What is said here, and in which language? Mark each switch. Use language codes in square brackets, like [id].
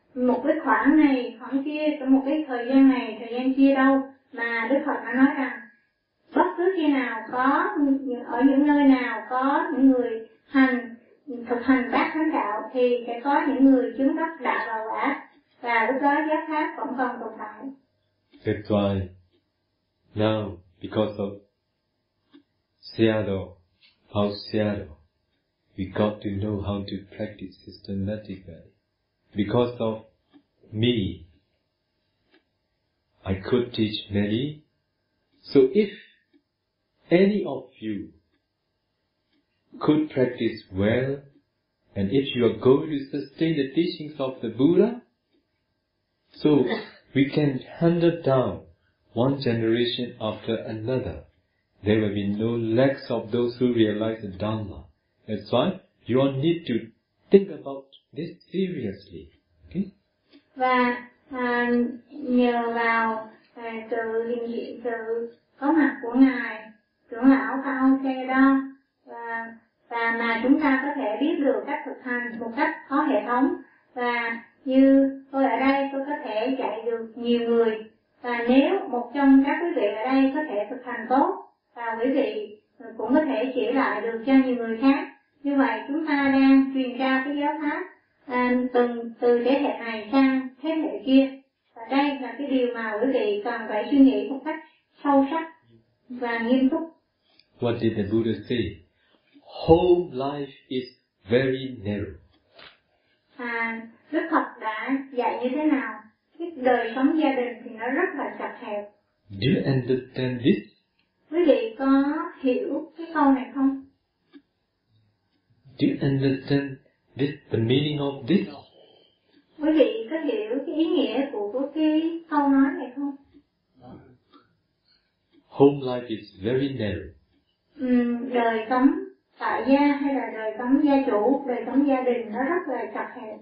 [vi] một cái khoảng này khoảng kia, trong một cái thời gian này thời gian kia đâu, mà Đức Phật đã nói rằng bất cứ khi nào có ở những nơi nào có những người hành thực hành bát thánh đạo thì sẽ có những người chứng đắc đạo và quả, và lúc đó giác khác vẫn còn tồn tại. [en] That's why now because of Seattle, Paul Seattle, we got to know how to practice systematically. Because of me, I could teach many. So if any of you could practice well, and if you are going to sustain the teachings of the Buddha, so we can hand it down one generation after another. There will be no lacks of those who realize the Dhamma. That's why you all need to think about this seriously. [vi] Và nhờ vào sự hiện diện, sự có mặt của ngài trưởng lão Cao Xe đó, và mà chúng ta có thể biết được cách thực hành một cách có hệ thống, và như tôi ở đây tôi có thể dạy được nhiều người, và nếu một trong các quý vị ở đây có thể thực hành tốt và quý vị cũng có thể chỉ lại được cho nhiều người khác, như vậy chúng ta đang truyền trao cái giáo pháp từ thế hệ này sang thế hệ kia, và đây là cái điều mà quý vị cần phải suy nghĩ một cách sâu sắc và nghiêm túc. [en] What did the Buddha say? Home life is very narrow. [vi] Đức Phật đã dạy như thế nào? Cái đời sống gia đình thì nó rất là chặt hẹp. [en] Do you understand this? [vi] Quý vị có hiểu cái câu này không? [en] Do you understand this, the meaning of this? [vi] Quý vị có hiểu cái ý nghĩa của cái câu nói này không? [en] Home life is very narrow. [vi] Đời sống tại gia hay là đời sống gia chủ, đời sống gia đình nó rất là chặt hẹp.